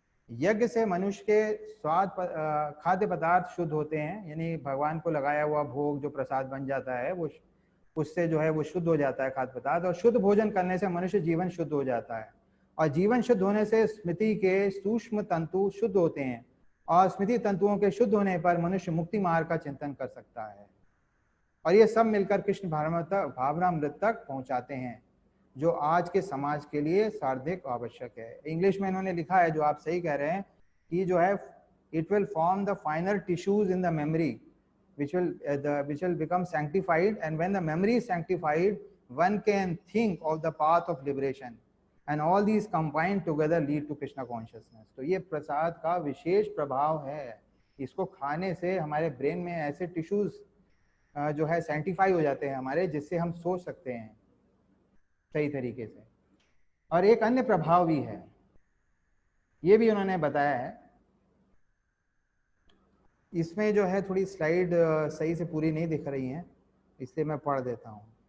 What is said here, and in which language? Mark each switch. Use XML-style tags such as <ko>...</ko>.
<hi>यज्ञ से मनुष्य के खाद्य पदार्थ शुद्ध होते हैं, यानी भगवान को लगाया हुआ भोग जो प्रसाद बन जाता है वो उससे जो है वो शुद्ध हो जाता है खाद्य पदार्थ, और शुद्ध भोजन करने से मनुष्य जीवन शुद्ध हो जाता है, और जीवन शुद्ध होने से स्मृति के सूक्ष्म तंतु शुद्ध होते हैं, और स्मृति तंतुओं के शुद्ध होने पर मनुष्य मुक्ति मार्ग का चिंतन कर सकता है, और ये सब मिलकर कृष्ण भावनामृत तक पहुंचाते हैं, जो आज के समाज के लिए सार्वधिक आवश्यक है। इंग्लिश में इन्होंने लिखा है, जो आप सही कह रहे हैं, कि जो है</hi> <en>It will form the final tissues in the memory which will become sanctified, and when the memory is sanctified one can think of the path of liberation, and all these combined together lead to Krishna consciousness।</en> <hi>तो ये प्रसाद का विशेष प्रभाव है, इसको खाने से हमारे brain में ऐसे टिश्यूज जो है सैंटिफाई हो जाते हैं हमारे, जिससे हम सोच सकते हैं सही तरीके से। और एक अन्य प्रभाव भी है, ये भी उन्होंने बताया है, इसमें जो है थोड़ी स्लाइड सही से पूरी नहीं दिख रही हैं, इसलिए मैं पढ़ देता हूँ।</hi>